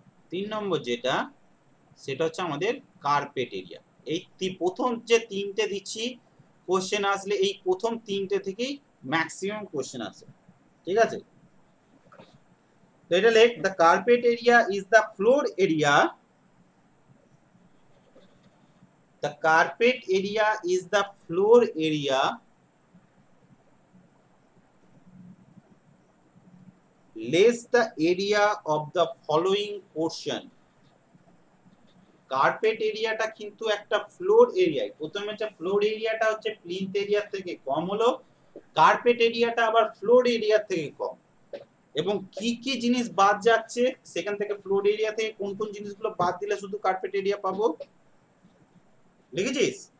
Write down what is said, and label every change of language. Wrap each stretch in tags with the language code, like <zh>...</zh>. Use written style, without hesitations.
<bn>3 নম্বর যেটা, সেটা হচ্ছে আমাদের কার্পেট এরিয়া। এই প্রথম যে তিনটে দিচ্ছি কোশ্চেন আসলে এই প্রথম তিনটে থেকেই ম্যাক্সিমাম কোশ্চেন আসে, ঠিক আছে? তো এটা লেখ,</bn> <en>The carpet area is the floor area The carpet area is the floor area less the area of the following portion.</en> <bn>Carpet এরিয়াটা কিন্তু একটা ফ্লোর এরিয়া। প্রথমে হচ্ছে ফ্লোর এরিয়াটা হচ্ছে প্লিন্থ এরিয়া থেকে কম হলো, কার্পেট এরিয়াটা আবার ফ্লোর এরিয়া থেকে কম। এবং কি কি জিনিস বাদ যাচ্ছে সেখান থেকে, ফ্লোর এরিয়া থেকে কোন কোন জিনিসগুলো বাদ দিলে শুধু কার্পেট এরিয়া পাবো, লিখেছিস?</bn>